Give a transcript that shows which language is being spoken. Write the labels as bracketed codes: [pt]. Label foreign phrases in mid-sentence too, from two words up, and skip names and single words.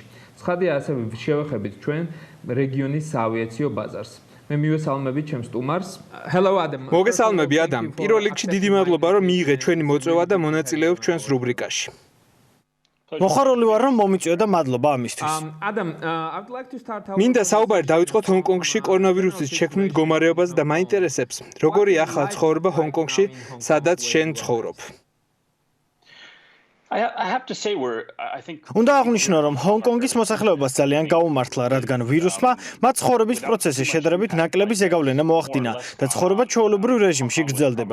[ka] ცხადია, ასევე შევეხებით ჩვენ რეგიონის საავიაციო ბაზარს. მე მივესალმებით ჩემს სტუმარს. [en] Hello Adam. [ka] მოგესალმები ადამ. პირველ რიგში დიდი მადლობა, რომ მიიღეთ ჩვენი მოწვევა და მონაწილეობთ ჩვენს რუბრიკაში. მოხარული ვარ, რომ მომიწვიო და მადლობა ამისთვის. [en] Adam, I would like to start out. [ka] მინდა საუბარი დავიწყოთ ჰონგ-კონგში კორონავირუსის შექმნილ მდგომარეობაზე და მაინტერესებს, როგორი ახლა ცხოვრება ჰონგ-კონგში, სადაც შენ ცხოვრობ. უნდა აღვნიშნო, რომ ჰონგ-კონგის მოსახლეობას ძალიან გაუმართლა, რადგან ვირუსმა მათ ცხოვრების პროცესში შედარებით ნაკლები ზეგავლენა მოახდინა და ცხოვრება ჩვეულებრივ რეჟიმში გრძელდება.